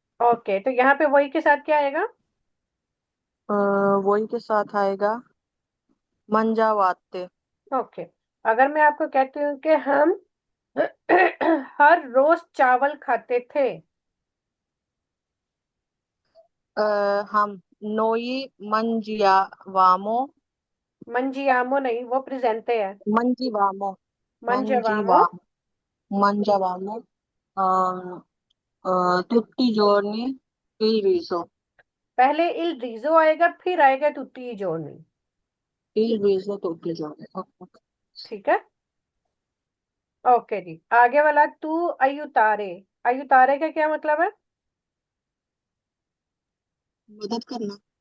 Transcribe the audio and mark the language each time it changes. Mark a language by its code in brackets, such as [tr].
[hi] Okay, तो यहाँ पे वही के साथ क्या आएगा? अ, वही के साथ आएगा mangiavate, ओके। अगर मैं आपको कहती हूँ कि हम हर रोज चावल खाते थे। [it] हम noi mangiavamo, [hi] मंजियामो नहीं, वो प्रेजेंटे है। [it] mangiavamo, मंजवामो। mangiavamo, mangiavamo, tutti i giorni il riso, [hi] पहले [it] इल रिजो [hi] आएगा, फिर आएगा [it] तुत्ती जोड़नी। il riso tutti i giorni। [hi] ठीक है। ओके जी, आगे वाला तू अयुतारे। अयुतारे का क्या मतलब है? मदद करना,